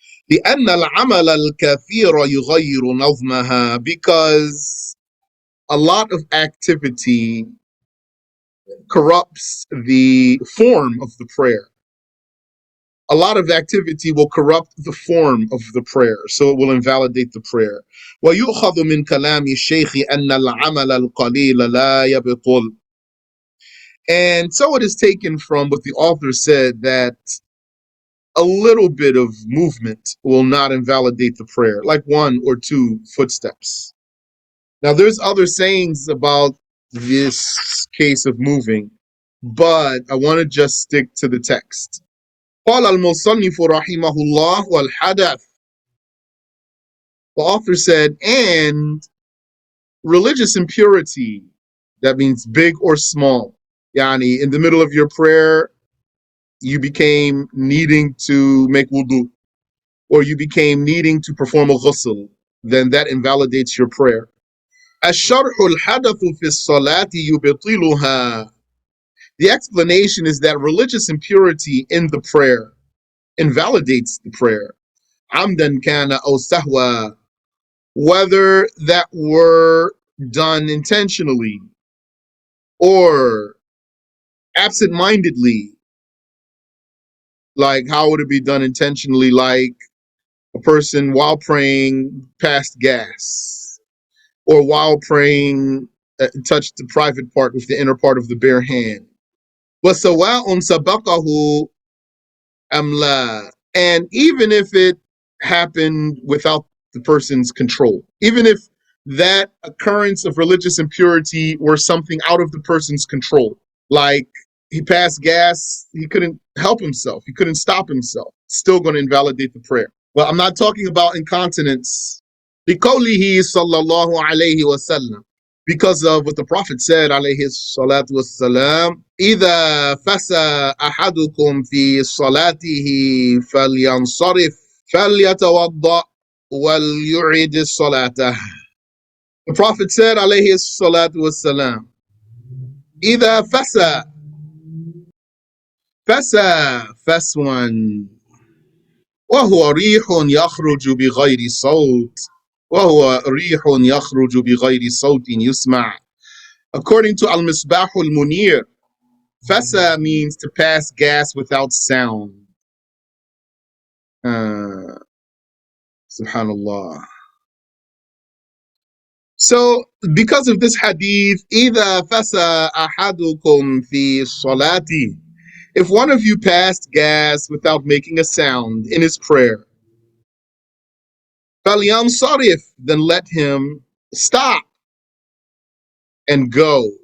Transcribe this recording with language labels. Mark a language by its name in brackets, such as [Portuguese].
[Arabic] لأن العمل الكثير يغير نظمها, [English] because a lot of activity corrupts the form of the prayer. A lot of activity will corrupt the form of the prayer, so it will invalidate the prayer. [Arabic] ويؤخذ من كلام الشيخ أن العمل القليل لا يبطل. [English] And so it is taken from what the author said, that a little bit of movement will not invalidate the prayer, like 1 or 2 footsteps. Now, there's other sayings about this case of moving, but I want to just stick to the text. [Arabic] قال المصنف رحمه الله والحدث. [English] The author said, and religious impurity, that means big or small. Yani, in the middle of your prayer, you became needing to make wudu, or you became needing to perform a ghusl, then that invalidates your prayer. [Arabic] الشرح الحدث في الصلاة يبطلها. [English] The explanation is that religious impurity in the prayer invalidates the prayer. [Arabic] عمدا كان أو سهوا, [English] whether that were done intentionally or absent-mindedly. Like, how would it be done intentionally? Like a person while praying passed gas, or while praying touched the private part with the inner part of the bare hand. [Arabic] وَسَوَاءٌ سَبَقَهُ أَمْ لَا. [English] And even if it happened without the person's control, even if that occurrence of religious impurity were something out of the person's control, like he passed gas, he couldn't help himself, he couldn't stop himself, it's still going to invalidate the prayer. Well, I'm not talking about incontinence. [Arabic] بِقَوْلِهِ صَلَّى اللَّهُ عَلَيْهِ وَسَلَّمَ, [English] because of what the Prophet said, alayhi salatu wassalam, [Arabic] إِذَا فَسَى أَحَدُكُمْ فِي صَلَاتِهِ فَلْيَنْصَرِفْ فَلْيَتَوَضَّأْ وَلْيُعِدِ الصَّلَاةَ. [English] The Prophet said, alayhi salatu wassalam, [Arabic] إِذَا فَسَى, فَسَى, فَسْوًا, وهو ريح يخرج بغير صوت, وهو ريح يخرج بغير صوت يسمع. [English] According to Al-Misbah al-Munir, Fasa means to pass gas without sound. [Arabic] Subhanallah. [English] So, because of this hadith, [Arabic] إِذَا فَسَى أَحَدُكُمْ فِي صَلَاتِهِ, [English] if one of you passed gas without making a sound in his prayer, [Arabic] فَلْيَنْصَرِفْ, [English] then let him stop and go.